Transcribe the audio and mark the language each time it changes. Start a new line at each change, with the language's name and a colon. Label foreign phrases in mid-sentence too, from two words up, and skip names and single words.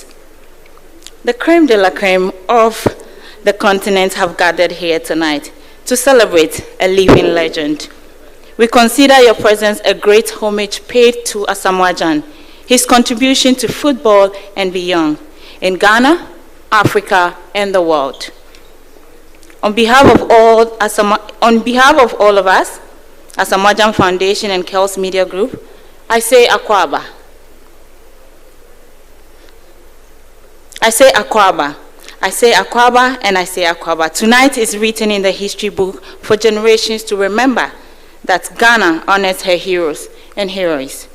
English: The
French: creme de la creme
English: of the continent have gathered here tonight to celebrate a living legend. We consider your presence a great homage paid to Asamoah, his contribution to football and beyond, in Ghana, Africa, and the world. On behalf of all of us, Asamoah Foundation and KOFI Media Group, I say Akwaba. I say Akwaba. I say Akwaba, and I say Akwaba. Tonight is written in the history book for generations to remember that Ghana honors her heroes and heroes.